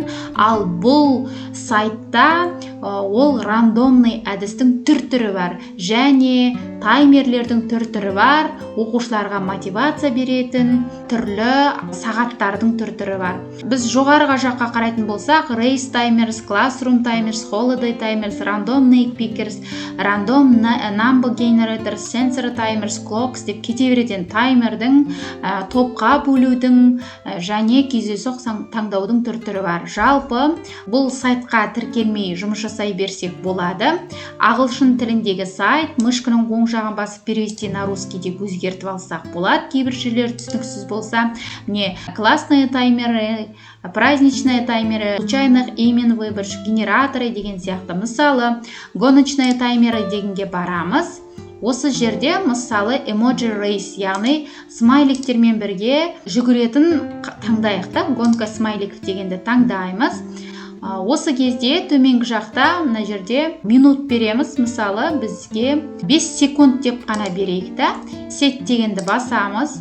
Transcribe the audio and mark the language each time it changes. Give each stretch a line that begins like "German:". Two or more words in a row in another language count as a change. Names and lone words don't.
Kazakh: Ал бұл сайтта ол рандомный әдістің түр-түрі бар және таймерлердің түр-түрі бар, оқушыларға мотивация беретін түрлі сағаттардың түр-түрі бар. Біз жоғарыға жаққа қарайтын болсақ,
English: race timers, classroom timers, holiday timers, random night pickers, random number generators, sensor timers, clocks
Kazakh: деп кете беретін таймердің, топқа бөлудің және кездейсоқ таңдаудың түр-түрі бар. Жалпы бұл сайтқа тіркелмей жұмыс жасай берсек болады. Ағылшын тіліндегі сайт, мышканың оң жағын басып
Russian: перевести на русский
Kazakh: деп өзгертіп алсақ болады. Кейбір жерлер түсініксіз болса, міне
Russian: классные таймеры, праздничные таймеры, случайных имен выборщик, генераторы
Kazakh: деген сияқты. Мысалы,
Russian: гоночные таймеры
Kazakh: дегенге барамыз. Осы жерде мысалы
English: emoji race,
Kazakh: яғни смайликтермен бірге жүгіретін таңдайық та, гонка смайлик дегенді таңдаймыз. Осы кезде төменгі жақта мына жерде минут береміз. Мысалы бізге 5 секунд деп қана берейік та. Сет дегенді басамыз.